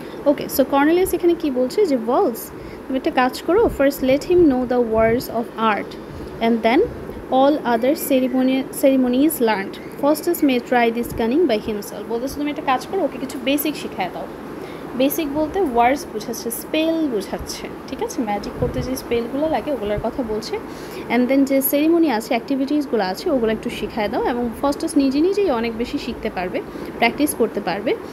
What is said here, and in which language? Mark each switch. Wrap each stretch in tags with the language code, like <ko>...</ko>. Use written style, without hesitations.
<bn>ওকে, so Cornelius এখানে কি বলছে যে ভলস তুমি একটা কাজ করো,</bn> <en>First let him know the words of art and then all other ceremonies learned. Faustus may try this cunning by himself.</en> <bn>বলতেছে তুমি একটা কাজ করো, ওকে কিছু বেসিক শিখায় দাও। বেসিক বলতে ওয়ার্ডস বোঝাচ্ছে, স্পেল বোঝাচ্ছে, ঠিক আছে? ম্যাজিক করতে যে স্পেলগুলো লাগে ওগুলোর কথা বলছে। অ্যান্ড দেন যে সেরিমনি আছে, অ্যাক্টিভিটিসগুলো আছে, ওগুলো একটু শিখায় দাও। এবং ফার্স্টাস নিজেই অনেক বেশি শিখতে পারবে, প্র্যাকটিস করতে পারবে।</bn>